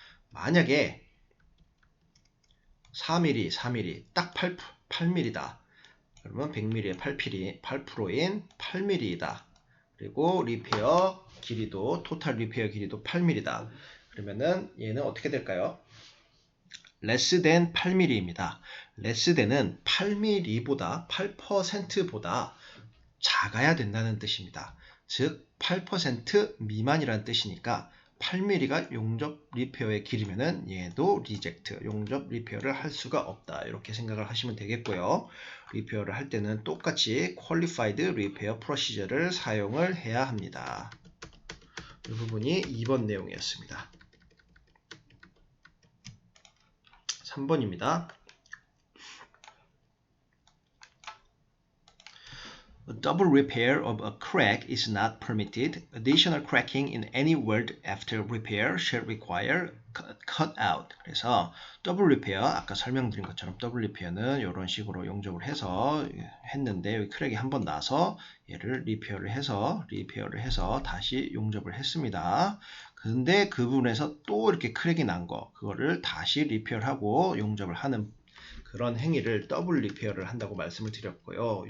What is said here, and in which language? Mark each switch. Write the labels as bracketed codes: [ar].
[ko] 만약에 4mm, 4mm, 딱 8mm다. 그러면 100mm의 8%인 8mm이다. 그리고 리페어 길이도, 토탈 리페어 길이도 8mm다. 그러면은 얘는 어떻게 될까요? less than 8mm입니다. less than은 8mm보다 8%보다 작아야 된다는 뜻입니다. 즉 8% 미만이라는 뜻이니까 8mm가 용접 리페어의 길이면은 얘도 리젝트, 용접 리페어를 할 수가 없다. 이렇게 생각을 하시면 되겠고요. 리페어를 할 때는 똑같이 [en] qualified repair procedure [ko] 를 사용을 해야 합니다. 이 부분이 2번 내용이었습니다. 3번입니다. [en] A double repair of a crack is not permitted. Additional cracking in any weld after repair shall require cut out. [ko] 그래서 더블 리페어, 아까 설명드린 것처럼 더블 리페어는 이런 식으로 용접을 해서 했는데 여기 크랙이 한 번 나서 얘를 리페어를 해서 다시 용접을 했습니다. 근데 그 부분에서 또 이렇게 크랙이 난 거, 그거를 다시 리페어를 하고 용접을 하는 그런 행위를 더블 리페어를 한다고 말씀을 드렸고요.